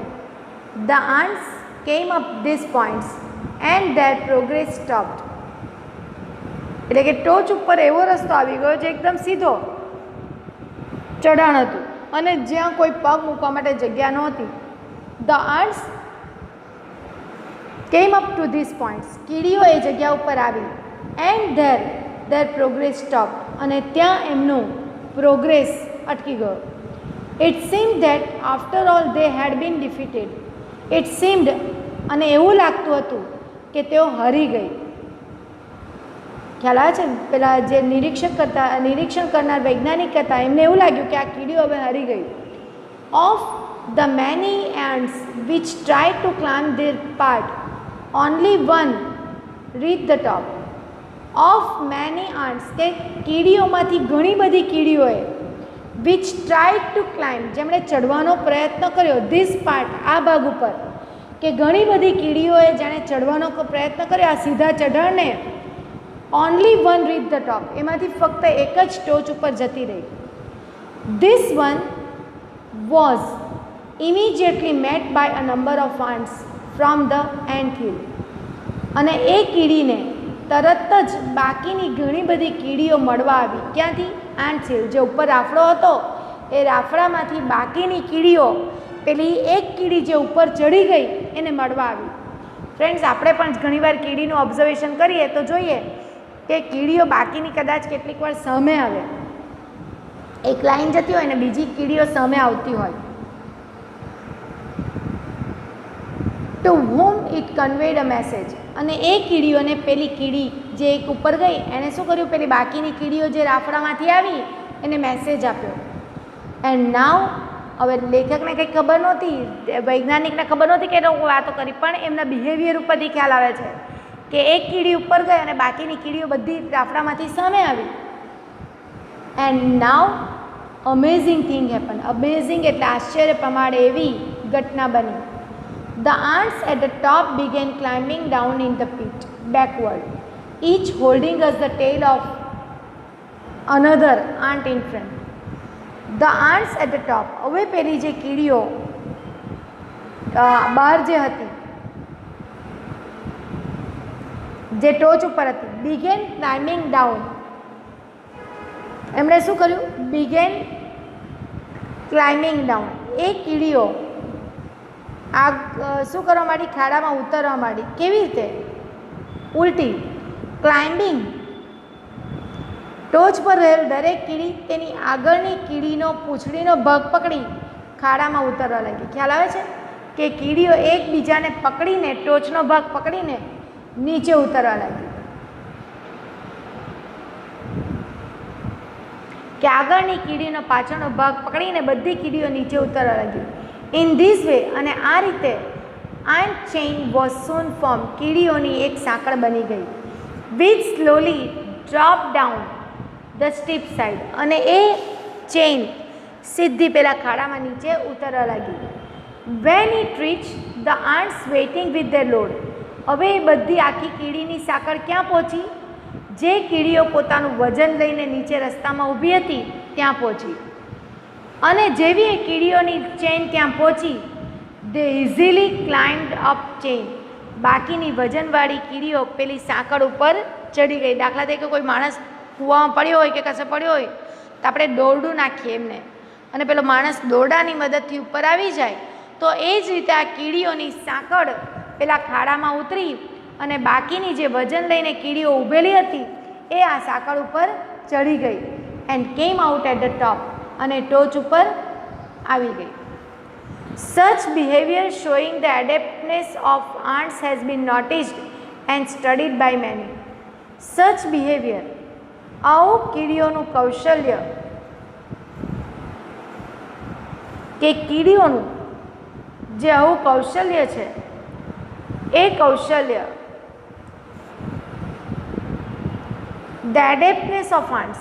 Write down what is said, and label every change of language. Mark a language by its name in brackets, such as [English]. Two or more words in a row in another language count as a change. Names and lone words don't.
[English] the ants came up this points and their progress stopped, [Gujarati] એટલે કે ટોચ ઉપર એવો રસ્તો આવી ગયો જે એકદમ સીધો, ચઢાણ હતું અને જ્યાં કોઈ પગ મૂકવા માટે જગ્યા નહોતી. [English] ધ ants came up to these points. [Gujarati] કીડીઓ એ જગ્યા ઉપર આવી. [English] and their progress stopped. [Gujarati] અને ત્યાં એમનું પ્રોગ્રેસ અટકી ગયો. [English] It seemed that after all they had been defeated. It seemed [Gujarati] અને એવું લાગતું હતું કે તેઓ હારી ગઈ. ખ્યાલ આવે છે? પેલા જે નિરીક્ષણ કરનાર વૈજ્ઞાનિક હતા એમને એવું લાગ્યું કે આ કીડીઓ હવે હારી ગઈ. [English] Of the many ants which tried to climb their path, only one reached the top. Of many ants, [Gujarati] કે કીડીઓમાંથી ઘણી બધી કીડીઓએ [English] which tried to climb, [Gujarati] જેમણે ચડવાનો પ્રયત્ન કર્યો, [English] this part, [Gujarati] આ ભાગ ઉપર, કે ઘણી બધી કીડીઓએ જેણે ચડવાનો પ્રયત્ન કર્યો આ સીધા ચઢાણને, [English] only one reached the top, [Gujarati] એમાંથી ફક્ત એક જ ટોચ ઉપર જતી રહી. [English] This one was immediately met by a number of ants from the ant hill. [Gujarati] અને એ કીડીને તરત જ બાકીની ઘણી બધી કીડીઓ મળવા આવી. ક્યાંથી? [English] ant hill, [Gujarati] જે ઉપર રાફડો હતો એ રાફડામાંથી બાકીની કીડીઓ પેલી એક કીડી જે ઉપર ચડી ગઈ એને મળવા આવી. ફ્રેન્ડ્સ, આપણે પણ ઘણીવાર કીડીનું ઓબ્ઝર્વેશન કરીએ તો જોઈએ કે કીડીઓ બાકીની કદાચ કેટલીક વાર સામે આવે, એક લાઈન જતી હોય ને બીજી કીડીઓ સામે આવતી હોય. [English] ટુ whom it conveyed a message. [Gujarati] અને એ કીડીઓને પેલી કીડી જે એક ઉપર ગઈ એણે શું કર્યું, પેલી બાકીની કીડીઓ જે રાફડામાંથી આવી એને મેસેજ આપ્યો. [English] and now, [Gujarati] હવે લેખકને કંઈ ખબર નહોતી, વૈજ્ઞાનિકને ખબર નહોતી કે વાતો કરી, પણ એમના બિહેવિયર ઉપરથી ખ્યાલ આવે છે કે એક કીડી ઉપર ગઈ અને બાકીની કીડીઓ બધી રાફડામાંથી સામે આવી. [English] and now amazing thing happen. [Gujarati] અમેઝિંગ એટલે આશ્ચર્ય પ્રમાણે એવી ઘટના બની. [English] The ants at the top began climbing down in the pit backward, each holding us the tail of another ant in front. The ants at the top, [Gujarati] હવે પેલી જે કીડીઓ બહાર જે હતી, જે ટોચ ઉપર હતી, [English] began climbing down. [Gujarati] એમણે શું કર્યું? [English] began climbing down. [Gujarati] એ કીડીઓ આ શું કરવા માંડી? ખાડામાં ઉતરવા માંડી. કેવી રીતે? ઉલટી. ક્લાઇમ્બિંગ, ટોચ પર રહેલ દરેક કીડી તેની આગળની કીડીનો પૂંછડીનો ભાગ પકડી ખાડામાં ઉતરવા લાગી. ખ્યાલ આવે છે કે કીડીઓ એકબીજાને પકડીને, ટોચનો ભાગ પકડીને નીચે ઉતરવા લાગી. કે આગળની કીડીનો પાછળનો ભાગ પકડીને બધી કીડીઓ નીચે ઉતરવા લાગી. [English] in this way, [Gujarati] અને આ રીતે [English] ant chain was soon formed. [Gujarati] કીડીઓની એક સાંકળ બની ગઈ. [English] which slowly dropped down the steep side. [Gujarati] અને એ ચેઇન સીધી પેલા ખાડામાં નીચે ઉતરવા લાગી. [English] when it reached the ants waiting with their load. [Gujarati] હવે એ બધી આખી કીડીની સાંકળ ક્યાં પહોંચી? જે કીડીઓ પોતાનું વજન લઈને નીચે રસ્તામાં ઊભી હતી ત્યાં પહોંચી. અને જેવી એ કીડીઓની ચેઇન ત્યાં પહોંચી, [English] they easily climbed up chain. [Gujarati] બાકીની વજનવાળી કીડીઓ પેલી સાંકળ ઉપર ચડી ગઈ. દાખલા તરીકે કોઈ માણસ કૂવામાં પડ્યો હોય કે કશે પડ્યો હોય તો આપણે દોરડું નાખીએ એમને, અને પેલો માણસ દોરડાની મદદથી ઉપર આવી જાય, તો એ જ રીતે આ કીડીઓની સાંકળ પેલા ખાડામાં ઉતરી અને બાકીની જે વજન લઈને કીડીઓ ઊભેલી હતી એ આ સાંકળ ઉપર ચડી ગઈ. [English] and came out at the top. [Gujarati] અને ટોચ ઉપર આવી ગઈ. [English] Such behavior showing the adeptness of ants has been noticed and studied by many. Such behavior, [Gujarati] આવું કીડીઓનું કૌશલ્ય, કે કીડીઓનું જે આવું કૌશલ્ય છે એ કૌશલ્ય, [English] the adeptness of ants.